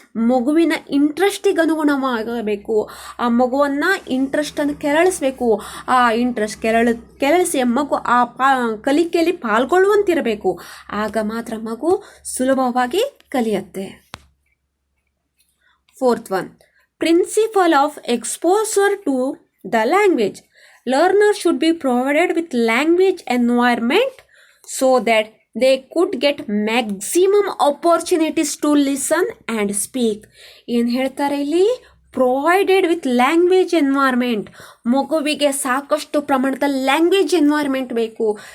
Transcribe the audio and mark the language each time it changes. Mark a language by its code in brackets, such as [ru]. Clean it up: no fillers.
[kn] ಮಗುವಿನ ಇಂಟ್ರೆಸ್ಟಿಗೆ ಅನುಗುಣವಾಗಬೇಕು. ಆ ಮಗುವನ್ನು ಇಂಟ್ರೆಸ್ಟನ್ನು ಕೆರಳಿಸಬೇಕು. ಆ ಇಂಟ್ರೆಸ್ಟ್ ಕೆರಳಿಸಿ ಮಗು ಆ ಕಲಿಕೆಯಲ್ಲಿ ಪಾಲ್ಗೊಳ್ಳುವಂತಿರಬೇಕು. ಆಗ ಮಾತ್ರ ಮಗು ಸುಲಭವಾಗಿ ಕಲಿಯುತ್ತೆ. [en] Fourth one, principle of exposure to the language. [kn] Learner should be provided with language environment [en] so that they could get maximum opportunities to listen and speak. [kn] ಏನು ಹೇಳ್ತಾರೆ ಇಲ್ಲಿ? [en] Provided with language environment. [kn] ಮಗುವಿಗೆ ಸಾಕಷ್ಟು ಪ್ರಮಾಣದಲ್ಲಿ ಲ್ಯಾಂಗ್ವೇಜ್ ಎನ್ವೈರ್ಮೆಂಟ್ ಬೇಕು.